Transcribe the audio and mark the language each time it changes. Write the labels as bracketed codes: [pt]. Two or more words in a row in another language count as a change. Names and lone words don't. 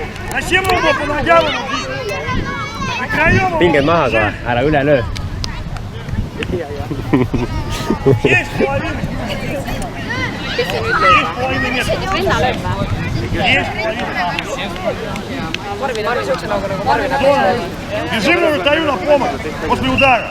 [ru] Зачем мы его по ногам убить? [et] Pinged maha ka, ära üle löö. [ru] Есть половина. Есть половина места. Есть половина. Бежим на вратарю на помощь после удара.